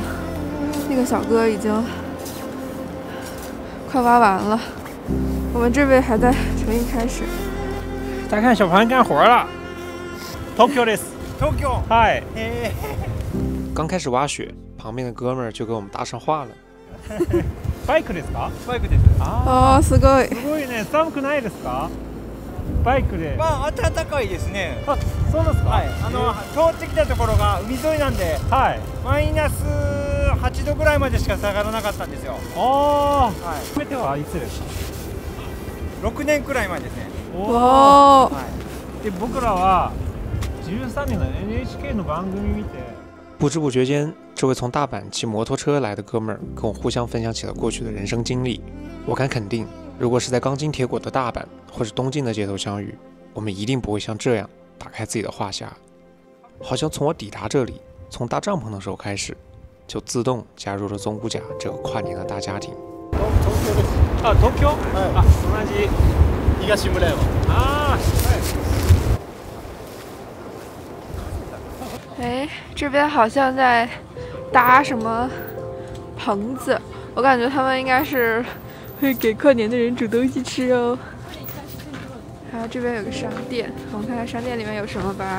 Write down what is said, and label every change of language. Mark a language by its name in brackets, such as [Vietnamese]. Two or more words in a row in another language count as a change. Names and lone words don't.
[Chinese] 那个小哥已经快挖完了，我们这边还在重新开始。大家看小盘干活了。 [Japanese] Tokyo です。 [Chinese] Tokyo。嗨。刚开始挖雪，旁边的哥们儿就跟我们搭上话了。 [Japanese] バイクですか？バイクです。ああ、すごい。すごいね。寒くないですか？バイクで。まあ暖かいですね。あ、そうなんですか。はい。通ってきたところが海沿いなんで、はい。マイナス8度ぐらいまでしか下がらなかったんですよ。ああ。はい。初めてはいつですか？6年くらい前ですね。おお。で僕らは13年の NHK の番組見て。 [Chinese] 不知不觉间，这位从大阪骑摩托车来的哥们儿跟我互相分享起了过去的人生经历。我敢肯定，如果是在钢筋铁骨的大阪或者东京的街头相遇，我们一定不会像这样打开自己的话匣，好像从我抵達这里，从搭帐篷的时候开始，就自动加入了宗谷甲这个跨年的大家庭。 [Japanese] あ、東京？あ、同じ。東村山。啊。 [Chinese] 哎，这边好像在搭什么棚子，我感觉他们应该是会给跨年的人煮东西吃哦。然后这边有个商店，我们看看商店里面有什么吧。